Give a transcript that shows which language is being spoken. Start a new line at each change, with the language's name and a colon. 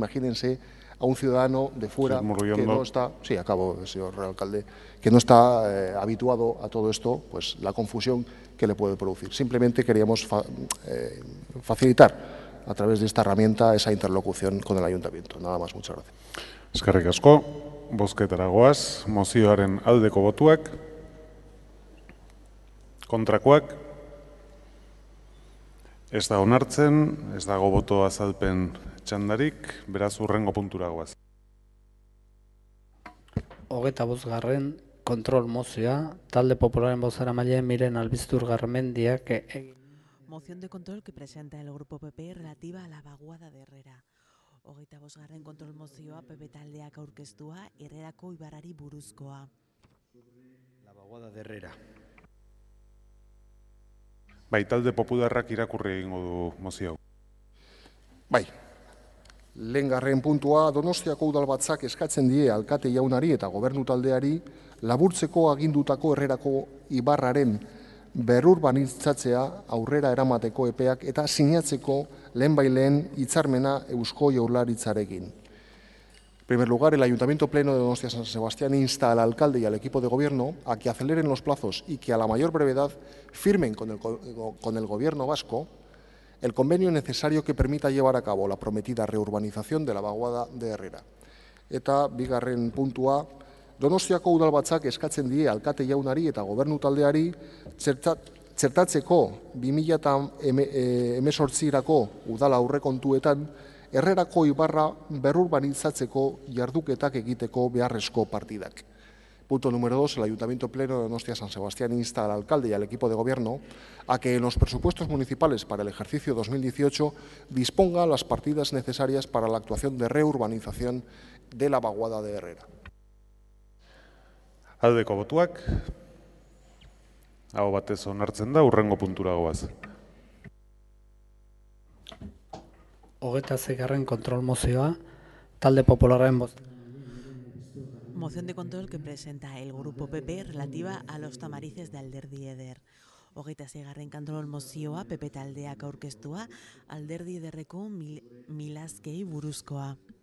Spanish: Imagínense a un ciudadano de fuera que no está, señor alcalde, que no está habituado a todo esto, pues la confusión que le puede producir. Simplemente queríamos facilitar a través de esta herramienta esa interlocución con el ayuntamiento. Nada más, muchas gracias.
Basque: Eskerrik asko, bozketara goaz, mozioaren aldeko botuak, kontrakoak, ez da onartzen, ez dago boto azalpen txandarik, beraz hurrengo puntura goaz. 25. kontrol mozioa, talde popularen bozeramaile Miren Albiztur Garmendiak egin.
Spanish: Moción de control que presenta el Grupo PP relativa a la vaguada de Herrera.
Basque: 25. kontrol mozioa PP taldeak aurkeztua Herrerako ibarrari buruzkoa.
Spanish: La vaguada de Herrera.
Basque: Bai, talde popularrak irakurri egingo du mozio hau. Bai, lehengarren puntua, Donostiako udalbatzak eskatzen die alkate jaunari eta gobernu taldeari laburtzeko agindutako Herrerako ibarraren berrurbanitzatzea aurrera eramateko epeak eta sinatzeko lehenbaileen hitzarmena Eusko Jaurlaritzarekin.
Spanish: En primer lugar, el Ayuntamiento Pleno de Donostia San Sebastián insta al alcalde y al equipo de gobierno a que aceleren los plazos y que a la mayor brevedad firmen con el gobierno vasco el convenio necesario que permita llevar a cabo la prometida reurbanización de la vaguada de Herrera.
Basque: Eta bigarren puntua, Donostiako udalbatzak eskatzen die alkate jaunari eta gobernu taldeari txertatzeko 2018-erako udala aurrekontuetan Herrerako ibarra berrurbanitzatzeko jarduketak egiteko beharrezko partidak.
Spanish: Punto número 2. El Ayuntamiento Pleno de Donostia San Sebastián insta al alcalde y al equipo de gobierno a que en los presupuestos municipales para el ejercicio 2018 disponga las partidas necesarias para la actuación de reurbanización de la vaguada de Herrera.
Basque: Aldeko botuak, aho batez onartzen da, hurrengo puntura goaz. 26. kontrol mozioa, talde popularren boz.
Spanish: Moción de control que presenta el Grupo PP relativa a los tamarices de Alderdi Eder.
Basque: 26. kontrol mozioa PP taldeak aurkeztua Alderdi Ederreko milazkei buruzkoa.